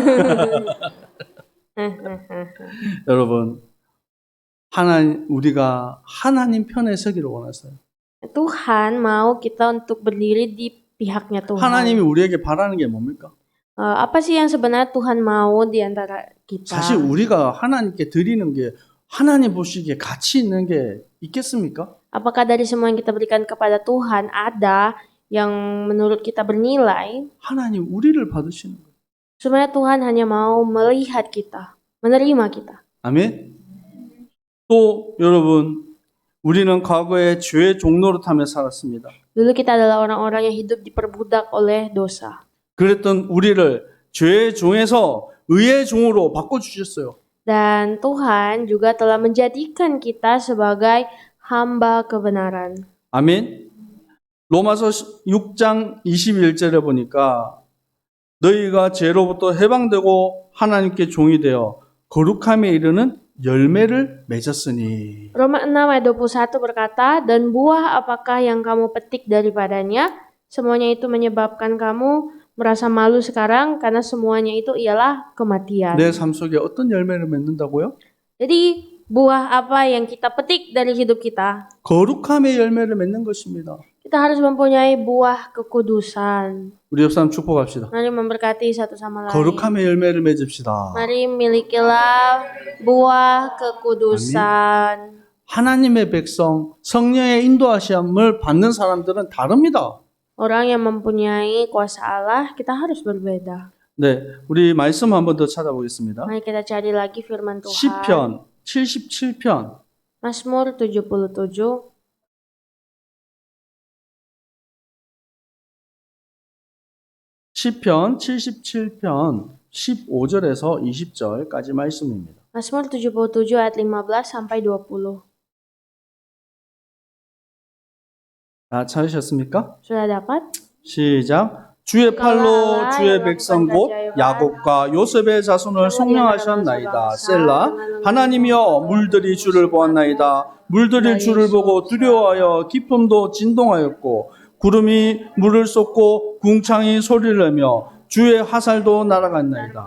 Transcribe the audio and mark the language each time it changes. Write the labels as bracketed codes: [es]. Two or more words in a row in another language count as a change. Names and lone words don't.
[ko] 여러분, 우리가 하나님 편에 서기를 원하세요. [id] Tuhan mau kita untuk berdiri di pihaknya Tuhan. [ko] 하나님이 우리에게 바라는 게 뭡니까? [id] Apa sih yang sebenarnya Tuhan mau di antara kita? [ko] 사실 우리가 하나님께 드리는 게 하나님 보시기에 가치 있는 게 있겠습니까? [id] Apakah dari semua yang kita berikan kepada Tuhan ada yang menurut kita bernilai? [ko] 하나님 우리를 받으시는 거예요. [id] Sebenarnya Tuhan hanya mau melihat kita, menerima kita. [ko] 아멘. 또 여러분, 우리는 과거에 죄의 종로를 타며 살았습니다. [id] Dulu kita adalah orang-orang yang hidup diperbudak oleh dosa. [ko] 그랬던 우리를 죄의 종에서 의의 종으로 바꿔주셨어요. [id] Dan Tuhan juga telah menjadikan kita sebagai hamba kebenaran. [ko] 아멘. 로마서 6장 21절에 보니까 너희가 죄로부터 해방되고 하나님께 종이 되어 거룩함에 이르는 열매를 맺었으니. [id] Roma 6 ayat 21 berkata, dan buah apakah yang kamu petik daripadanya? Semuanya itu menyebabkan kamu merasa malu sekarang karena semuanya itu ialah kematian. [ko] 내 삶 속에 어떤 열매를 맺는다고요? [id] Jadi buah apa yang kita petik dari hidup kita? [ko] 거룩함의 열매를 맺는 것입니다. [id] Kita harus mempunyai buah kekudusan. [ko] 우리 옆 사람 축복합시다. [id] Mari memberkati satu sama lain. [ko] 거룩함의 열매를 맺읍시다. [id] Mari milikilah buah kekudusan. [ko] 하나님의 백성, 성령의 인도하심을 받는 사람들은 다릅니다. [id] Orang yang mempunyai kuasa Allah, kita harus berbeda. [ko] 네, 우리 말씀 한 번 더 찾아보겠습니다. [id] Mari kita cari lagi firman Tuhan. [ko] 시편 77편 [id] Mazmur 77. [ko] 시편 77편 15절에서 20절까지 말씀입니다. [id] Mazmur 77 ayat 15 sampai 20. [ko] 다 찾으셨습니까? [id] Sudah dapat? [ko] 시작. 주의 팔로 주의 백성 곧 야곱과 요셉의 자손을 속량하셨나이다. 셀라. 하나님이여 물들이 주를 보았나이다. 물들이 주를 보고 두려워하여 기쁨도 진동하였고 구름이 물을 쏟고 궁창이 소리를 내며 주의 화살도 날아갔나이다.